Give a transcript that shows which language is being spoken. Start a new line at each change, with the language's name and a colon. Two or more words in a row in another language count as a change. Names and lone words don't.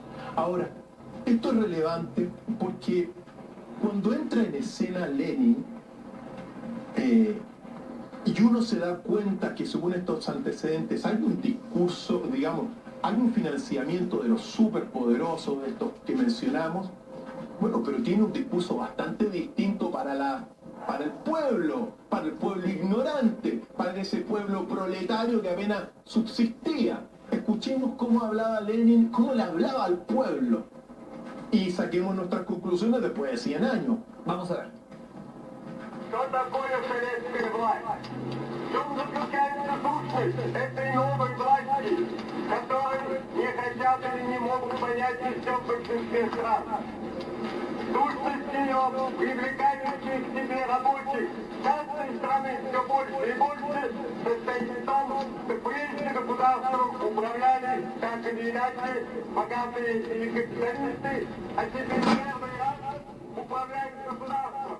Spanish: Ahora, esto es relevante porque cuando entra en escena Lenin, y uno se da cuenta que según estos antecedentes hay un discurso, digamos, hay un financiamiento de los superpoderosos, de estos que mencionamos, bueno, pero tiene un discurso bastante distinto para el pueblo ignorante, para ese pueblo proletario que apenas subsistía. Escuchemos cómo hablaba Lenin, cómo le hablaba al pueblo, y saquemos nuestras conclusiones después de 100 años. Vamos a ver.
Russian: Что такое советская власть? В чем заключается сущность этой новой власти, которой не хотят или не могут понять еще в большинстве стран? Сущность ее – привлекающих к себе рабочих частной страны все больше и больше состоит в том, что прежде государством управляли так или иначе богатые или капиталисты, а теперь первый раз управляют государством.